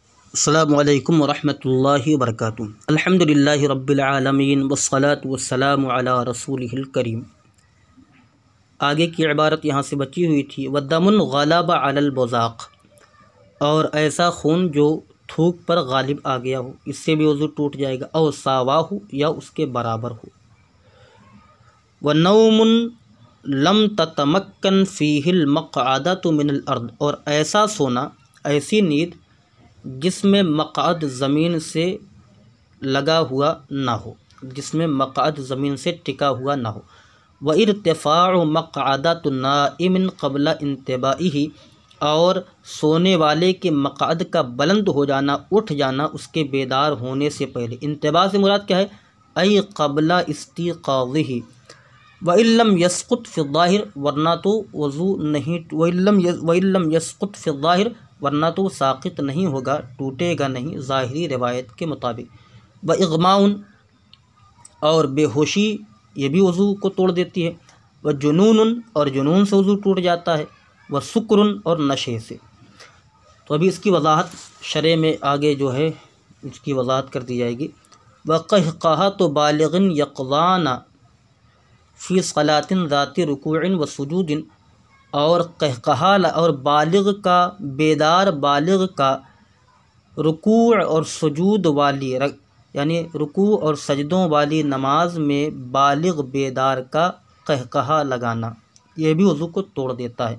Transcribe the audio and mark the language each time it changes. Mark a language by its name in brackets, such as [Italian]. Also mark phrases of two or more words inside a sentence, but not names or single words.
[Arabic] السلام عليكم ورحمة الله وبركاته الحمد لله رب العالمين والصلاة والسلام على رسوله الكريم. [Hindi] आगे की इबारत यहाँ से बची हुई थी, [Arabic] والدم غلب على البزاق, [Hindi] और ऐसा खून जो थूक पर गालिब आ गया हो, इससे भी वज़ू टूट जाएगा। और सावाहु, या उसके बराबर हो। [Arabic] ونوم لم تتمكن فيه المقعدة من الأرض, [Hindi] और ऐसा सोना, ऐसी नींद जिसमें मक़अद ज़मीन से लगा हुआ ना हो, जिसमें मक़अद ज़मीन से टिका हुआ ना हो। [Arabic] وارتفاع مقعدة نائم قبل انتباهه, [Hindi] और सोने वाले के मक़अद का बुलंद हो जाना, उठ जाना उसके बेदार होने से पहले। इंतिबा से मुराद क्या है? [Arabic] أي قبل استيقاظه. وإن لم يسقط في الظاهر, [Hindi] वरना तो वज़ू नहीं, [Arabic] وإن لم يسقط في الظاهر, [Hindi] वरना तो साक़ित नहीं होगा, टूटेगा नहीं ज़ाहिरी रिवायत के मुताबिक। [Arabic] وإغماء, [Hindi] और बेहोशी, ये भी वज़ू को तोड़ देती है। [Arabic] وجنون, [Hindi] और जुनून से वज़ू टूट जाता है। [Arabic] وسكر, [Hindi] और नशे से। तो अभी इसकी वज़ाहत शरअ में आगे जो है इसकी वज़ाहत कर दी जाएगी। [Arabic] وقهقهة بالغ يقظان في صلاة ذات ركوع وسجود, [Hindi] और कहकहा, और बालिग़ का, बेदार बालिग़ का रुकू और सुजूद वाली, यानी रुकू और सजदों वाली नमाज में बालिग़ बेदार का कहकहा लगाना, यह भी वज़ू को तोड़ देता है।